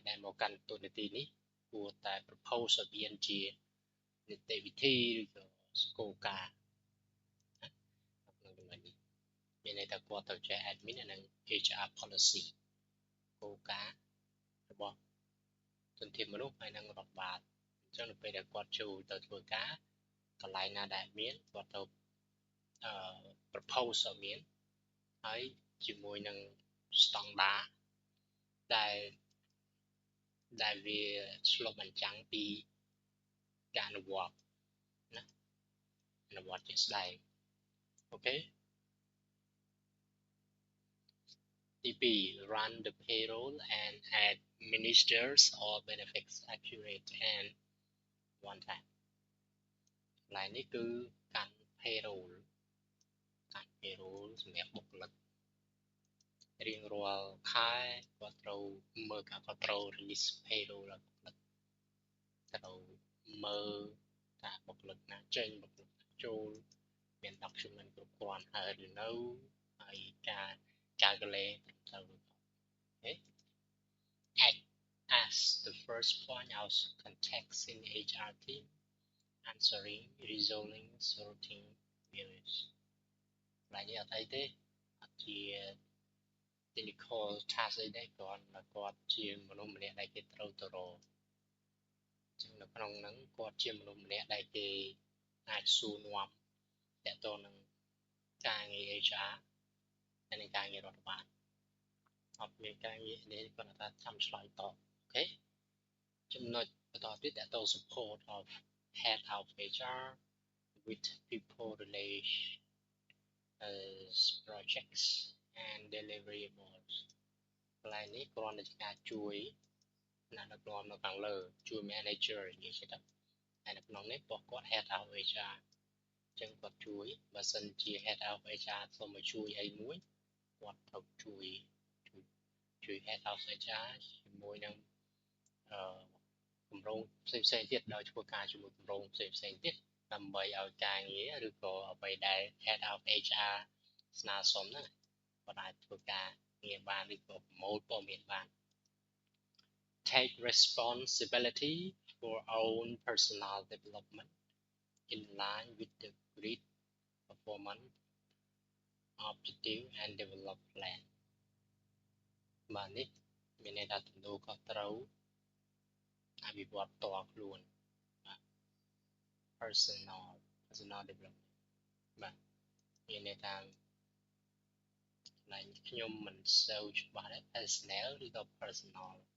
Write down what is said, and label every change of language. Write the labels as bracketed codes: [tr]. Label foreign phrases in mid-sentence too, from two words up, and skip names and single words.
[km] ដែលមកកាន់តួនាទីនេះគួរតែ propose ឲ្យមានជានីតិវិធីឬក៏គោលការណ៍ក្នុងចំណុចនេះមានន័យថាគាត់ត្រូវចេះ admin និង [en] HR policy [km] គោលការណ៍របស់ធនធានមនុស្សហើយនិងរដ្ឋបាលអញ្ចឹងនៅពេលដែលគាត់ចូលទៅធ្វើការកន្លែងណាដែលមានគាត់ទៅpropose ឲ្យមានហើយជាមួយនឹងស្តង់ដារ ដែលវាឆ្លុះបញ្ចាំងពីការអនុវត្តណាអនុវត្តជាក់ស្ដែងអូខេទី2 [en] run the payroll and administers all benefits accurate and one time [km] កន្លែងនេះគឺកាន់ payroll សម្រាប់បុគ្គលិករៀងរាល់ ខែគាត់ត្រូវមើលការគាត់ត្រូវ [en] release payroll [km] ដល់បុគ្គលិកត្រូវមើលថាបុគ្គលិកណាចេញបុគ្គលិកណាចូលមាន document គ្រប់គ្រាន់ ហើយឬនៅហើយការ calculate ត្រឹមត្រូវ [en] okay act as the first point of context in HR team answering resolving sorting [km] queries ឡើយនេះអត់អីទេអត់ជា [en] technical task [km] អីទេគាត់ជាមនុស្សម្នាក់ដែលគេត្រូវ ទៅរកអញ្ចឹងនៅក្នុងហ្នឹងគាត់ជាមនុស្សម្នាក់ដែលគេអាចសួរនាំទាក់ទងនឹងការងារ HR ហើយនឹងការងាររដ្ឋបាលអត់មានការងារនេះគាត់ថាចាំឆ្លើយតបអូខេចំណុចបន្តទៀតទាក់ទង [en] support of head of HR with people relation projects and deliverables [km] កន្លែងនេះគ្រាន់តែជាការជួយអ្នកដឹកនាំនៅខាងលើជួយ manager និយាយទៅហើយនៅក្នុងនេះពួកគាត់ [en] head of HR [km] អញ្ចឹងគាត់ជួយបើ សិនជា [en] head of HR [km] សូមមកជួយអីមួយគាត់ត្រូវជួយ [en] head of HR [km] ជាមួយនឹងគម្រោងផ្សេងៗទៀតដោយធ្វើ ការជាមួយគម្រោងផ្សេងៗទៀតដើម្បីឲ្យការងារឬក៏អ្វីដែល [en] head of HR [km] ស្នើសុំហ្នឹង គាត់អាចធ្វើការងារបានឬក៏ប្រមូលព័ត៌មានបាន [en] take responsibility for own personal development in line with the grid performance objective and develop plan [km] បាទនេះមានន័យថាទំនួលខុសត្រូវអភិវឌ្ឍផ្ទាល់ខ្លួនបាទ [en] personal development [km] បាទមានន័យថាកន្លែងខ្ញុំមិនសូវច្បាស់ទេ personnel ឬក៏ personal